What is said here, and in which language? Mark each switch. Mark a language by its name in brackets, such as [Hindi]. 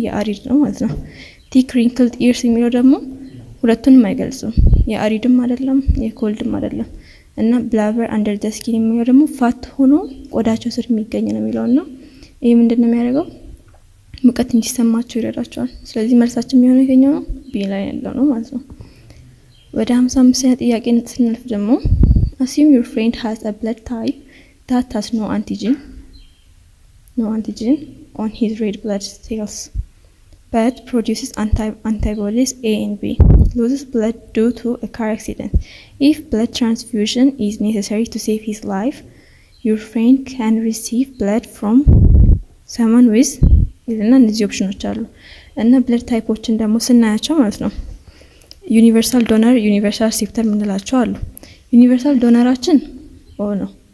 [Amharic] የአሪድ ነው ማለት ነው። ቲክ ሪንክልድ ኢርስ የሚለው ደግሞ ሁለቱንም አይገልጽም። የአሪድም አይደለም የኮልድም አይደለም እና ብላበር አንደር ዘ ስኪን የሚለው ደግሞ ፋት ሆኖ ቆዳቸው ስር የሚገኝ ነው የሚለውና ይሄ ምንድነው የሚያደርገው? ሙቀት እንዲሰማቸው ይረዳቸዋል። ስለዚህ መልሳችን የሚሆነው ይሄኛው ነው፣ ቢ ላይ ያለው ነው ማለት ነው። ወደ 55ኛ ጥያቄ ስንልፍ ደግሞ [English] assume your friend has a blood type that has no antigen no antigen on his red blood cells, but produces antibodies A and B. Loses blood due to a car accident. If blood transfusion is necessary to save his life, your friend can receive blood from someone with [Amharic] ይልና እነዚህ ኦፕሽኖች አሉ እና ብለድ ታይፖችን ደግሞ ስናያቸው ማለት ነው ዩኒቨርሳል ዶነር ዩኒቨርሳል አክሴፕተር ምንላቸው አሉ ዩኒቨርሳል ዶነራችን ኦ ነው